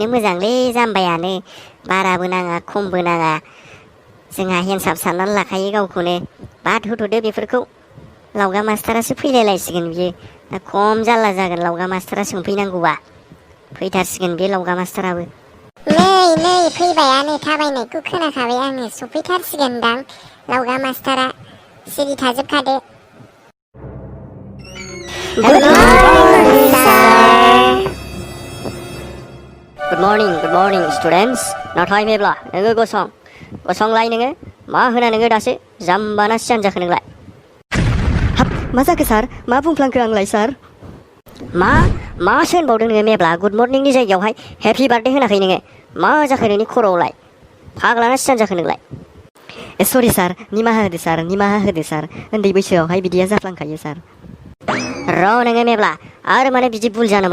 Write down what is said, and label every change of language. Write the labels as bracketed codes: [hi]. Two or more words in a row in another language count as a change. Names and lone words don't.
[brx] मोजांलै जाम्बायानो बाराबो नाङा खमबो नाङा जोंहा हेन्डसाम साननानै लाखायो गावखौनो बाद होथ'दो बेफोरखौ लावगा मास्टारासो फैलायलायसिगोन बियो दा खम जाल्ला जागोन लावगा मास्टारा सोंफैनांगौबा फैथारसिगोन बे लावगा मास्टाराबो नै फैबायानो थाबायनायखौ खोनाखाबाय आङो सफैथारसिगोनदां लावगा मास्टारा सिरि थाजोबखादो [en] Good morning, sir. Good morning, students. [brx] नाथाय मेब्ला नोङो गसंलाय नोङो मा होना नोङो दासो जाम्बाना सियान जाखो नोंलाय हाब मा जाखो सार मा बुंफ्लांखो आंलाय सार मासो होनबावदों नोङो मेब्ला [en] good morningनि [brx] जायगायावहाय [en] happy birthday [brx] होनाखै नोङो मा जाखो नोंनि खर'आवलाय फाग्लाना सियान जाखो नोंलाय सरि सार निमाहा होदो सार उन्दै बैसोआवहाय बिदिया जाफ्लांखायो सार र' नोङो मेब्ला आरो माने बिदि भुल जानो